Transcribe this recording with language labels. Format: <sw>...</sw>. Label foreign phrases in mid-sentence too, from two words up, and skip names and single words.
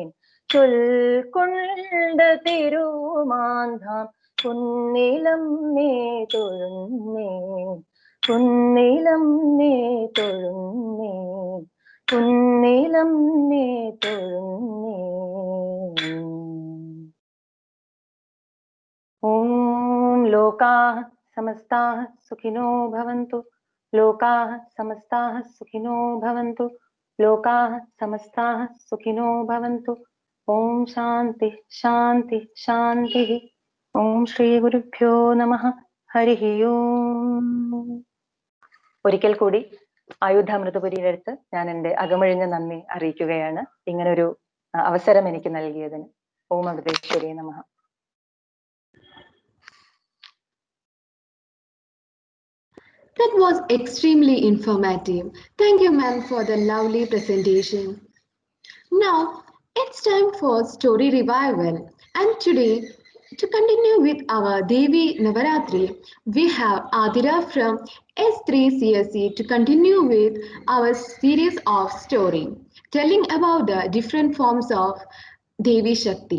<ml>ചൊൽക്കൊണ്ട തിരുമാന്ധാം കുന്നിലം നേ തൊഴുന്നേൻ. കുന്നിലം നേ തൊഴുന്നേൻ. കുന്നിലം നേ തൊഴുന്നേൻ.</ml> <sa>ഓം ലോകാഃ സമസ്താഃ സുഖിനോ ഭവന്തു. ലോകാഃ സമസ്താഃ സുഖിനോ ഭവന്തു. ലോകാഃ സമസ്താഃ സുഖിനോ ഭവന്തു. ഓം ശാന്തി ശാന്തി ശാന്തി. ഓം ശ്രീ ഗുരുഭ്യോ നമഃ. ഹരിഃ ഓം.</sa> <ml>ഒരിക്കൽ കൂടി ആയുധാമൃതപുരിയുടെ അടുത്ത് ഞാൻ എൻ്റെ അകമഴിഞ്ഞ നന്ദി അറിയിക്കുകയാണ് ഇങ്ങനൊരു അവസരം എനിക്ക് നൽകിയതിന്.</ml> <sa>ഓം അമൃതേശ്വരി നമഃ.</sa> <en>That was extremely informative. Thank you, ma'am, for the lovely presentation. Now, it's time for story revival. And today, to continue with our Devi Navaratri, we have Adira from S3 CSE to continue with our series of story, telling about the different forms of Devi Shakti.</en>